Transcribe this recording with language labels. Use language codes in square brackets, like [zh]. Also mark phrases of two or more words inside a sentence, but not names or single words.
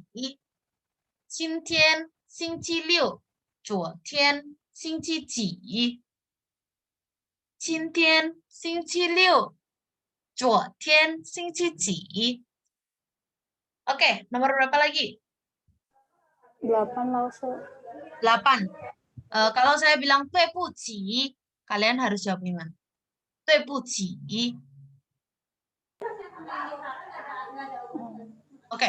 [zh] 今天星期六，昨天星期几？今天星期六，昨天星期几？ [id] Oke, nomor berapa lagi? 8, Lause. 8. Kalau saya bilang 对不起, kalian harus jawab gimana? [zh] 对不起. [id] Oke.